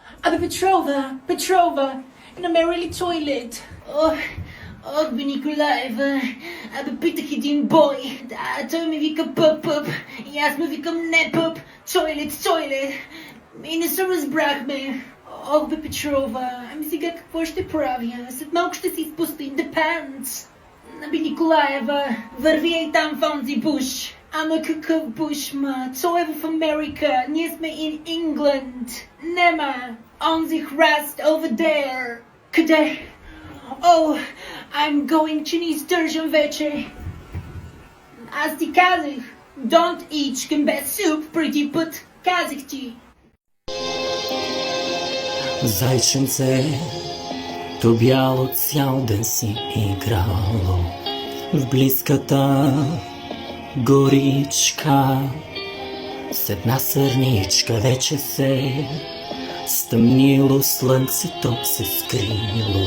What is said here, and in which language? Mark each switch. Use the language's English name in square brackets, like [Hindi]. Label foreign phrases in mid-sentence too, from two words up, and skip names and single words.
[English] Abby Petrova, in a merrily toilet. [Bulgarian] Ох, бе, Николаева, абе питах един бой. Да, той ми вика пъп, и аз му викам не пъп, тойлет. И не се разбрахме. Ох, бе, Петрова, ами сега какво ще правя? След малко ще си изпусти [English] in the pants. [Bulgarian] Аби, Николаева, върви и там в онзи буш. Ама какъв буш, ма? Той е в Америка, ние сме [English] in England. [Bulgarian] Нема, онзи храст [English] over there. [Bulgarian] Къде? [English] Oh, I'm going, [Bulgarian] че ни издържам вече. Аз ти казах, [English] don't eat chicken breast soup [Bulgarian] преди път. Казах ти. Зайченце, то бяло цял ден си играло в близката горичка. С една сърничка вече се стъмнило, слънцето се скрило.